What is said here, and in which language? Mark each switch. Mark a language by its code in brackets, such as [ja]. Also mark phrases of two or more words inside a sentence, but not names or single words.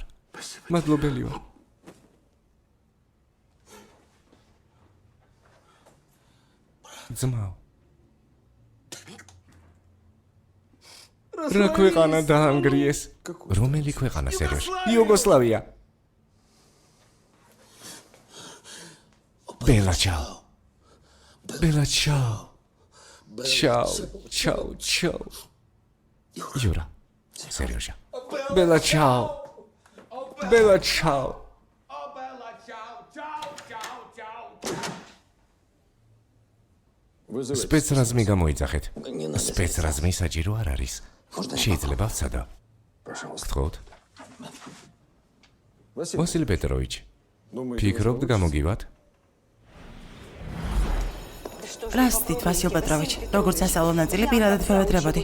[ka] მადლობელი ვარ. ძმაო. რა ქვეყანა დაანგრიეს? რომელი ქვეყანა სერიოზი? იუგოსლავია. [it] Bella ciao. Bella ciao. Ciao, ciao, ciao. Iura, serioza. Bella ciao. Bella ciao. [ka] Specrazmi გამოიძახეთ. Specrazmi საჭირო არ არის. შეიძლება ვცადო. გთხოვთ. ვასილი პეტროვიჩი. ფიქრობთ გამოგივათ? რასთით, ვასილ პეტროვიჩ, როგორც სასწავლო ნაწილი პირადად ვევედრებოდი.